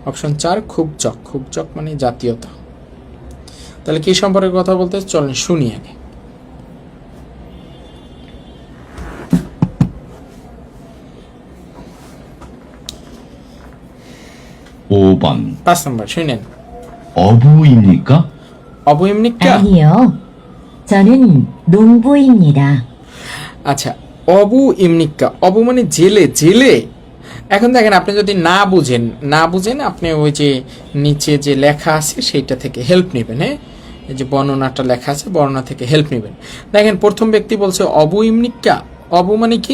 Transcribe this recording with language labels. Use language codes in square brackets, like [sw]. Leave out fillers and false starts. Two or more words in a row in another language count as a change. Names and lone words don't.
[bn] অপশন 4 খুবচক, খুবচক মানে জাতীয়তা। তাহলে কি সম্পর্কে কথা বলতে চলেন শুনি আগে। [ko] 오번 [bn] 5 নম্বর শুনেন। [ko] 어부입니까? অবইমনিকা, 아니요. 저는 농부입니다. [bn] আচ্ছা [ko] 어부 입니까, [bn] অবু মানে জেলে, জেলে। এখন দেখেন আপনি যদি না বুঝেন আপনি ওই যে নিচে যে লেখা আছে সেইটা থেকে হেল্প নেবেন। হ্যাঁ, এই যে বর্ণনাটা লেখা আছে বর্ণনা থেকে হেল্প নেবেন। দেখেন প্রথম ব্যক্তি বলছে [ko] 어부 입니까, [bn] অবু মানে কি?